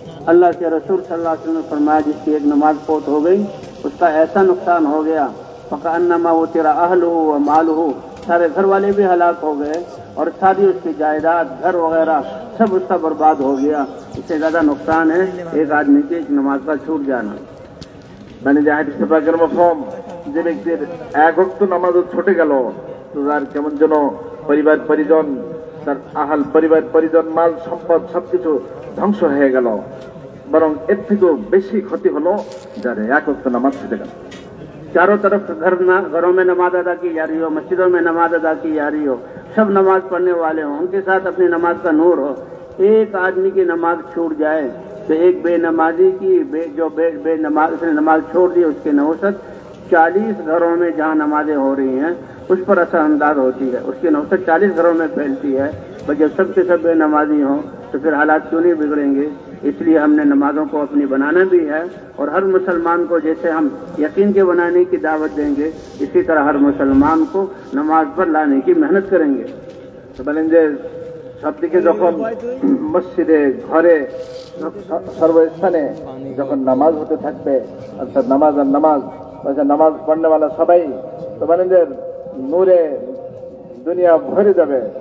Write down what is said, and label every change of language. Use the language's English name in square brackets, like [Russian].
[Hindi] अल्लाह के रसूल सल्लल्लाहु अलैहि वसल्लम ने फरमाया जिसकी एक नमाज फौत हो गई उसका ऐसा नुकसान हो गया फकअन्नमा वो तेरा अहलुहु व मालुहु, सारे घर वाले भी हलाक हो गए और सारी उसकी जायदाद घर वगैरह सब उसका बर्बाद हो गया। इससे ज्यादा नुकसान है एक आदमी की एक नमाज का छूट जाना। [Bangla] মানে যে হাদিসে পাকের মফহুম, যে ব্যক্তির এক ওয়াক্ত নামাজও ছুটে গেল, তো তার কেমন যেন পরিবার পরিজন, তার আহাল পরিবার পরিজন, মাল সম্পদ সবকিছু ধ্বংস হয়ে গেল, বরং এর থেকেও বেশি ক্ষতি হলো যার এক ওয়াক্ত নামাজ ছুটে গেল। [Hindi] चारों तरफ घरों में नमाज अदा की जा रही हो, मस्जिदों में नमाज अदा की जा रही हो, सब नमाज पढ़ने वाले हो, उनके साथ अपनी नमाज का नूर हो, एक आदमी की नमाज छूट जाए तो एक बेनमाजी की उसने नमाज छोड़ दी, उसके नौसत 40 घरों में जहाँ नमाजें हो रही हैं उस पर असरअंदाज होती है, उसकी नौसत 40 घरों में फैलती है। पर जब सबके सब बेनमाजी हों तो फिर हालात क्यों नहीं बिगड़ेंगे। इसलिए हमने नमाजों को अपनी बनाना भी है और हर मुसलमान को जैसे हम यकीन के बनाने की दावत देंगे, इसी तरह हर मुसलमान को नमाज पर लाने की मेहनत करेंगे। [Bangla] तो বলেন যে সব দিকে যখন মসজিদে ঘরে সর্বস্থানে যখন নামাজ হতে থাকবে, অর্থাৎ নামাজ আর নামাজ, নামাজ পড়নেওয়ালা সবাই তো বলেন যে নূরে দুনিয়া ভরে যাবে।